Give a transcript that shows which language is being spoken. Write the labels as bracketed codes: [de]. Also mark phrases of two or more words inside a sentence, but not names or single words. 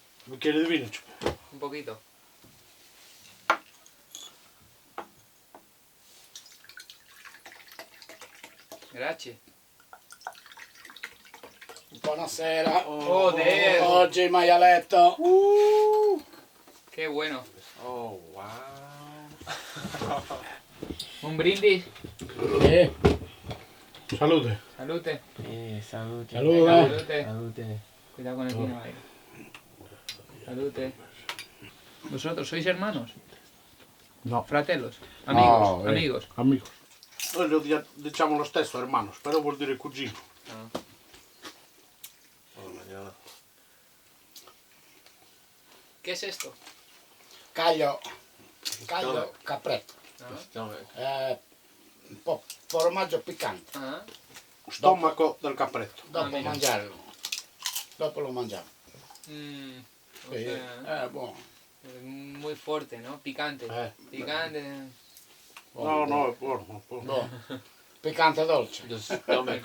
[it] Un bicchiere di vino, [es] Un poquito. Grazie. [it] Buonasera. [es] Joder. [it] Oggi maialetto. [es] Qué bueno. [en] Oh, wow. [es] Un brindis. [it] Salute. Salute. Salute. [es] Saluda. [it] Salute. Salute. [es] Cuidado con el vino ahí. Salute. ¿Vosotros sois hermanos? No. Fratellos. Amigos. No, Amigos. Amigos. [it] Noi diciamo lo stesso, hermanos, però vuol dire cugino. Ah. [es] Mañana. ¿Qué es esto? [it] Caglio capretto. Un po' formaggio piccante. Ah. Stomaco del capretto. Dopo Amico. mangiarlo. Dopo lo mangiamo. Mm, o Sì, [es] sea, [it] buono. [es] muy fuerte, ¿no? Picante. Picante. [it] No, è buono. Buono. Piccante dolce. [en] The stomach.